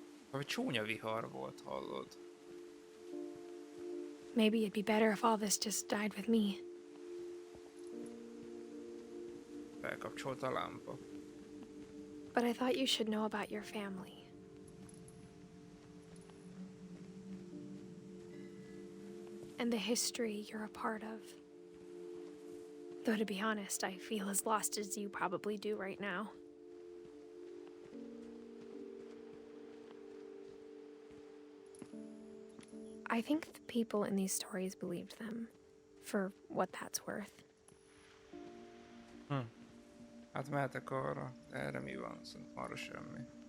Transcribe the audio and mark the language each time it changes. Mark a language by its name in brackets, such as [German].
[Hungarian] Vagy csúnya vihar volt, hallod? [English] Maybe it'd be better if all this just died with me. [Hungarian] Felkapcsolt a lámpa. [English] But I thought you should know about your family. And the history you're a part of. Though to be honest, I feel as lost as you probably do right now. I think the people in these stories believed them, for what that's worth. [Hungarian] Hát mehetek arra, de erre mi van? Szerintem arra semmi.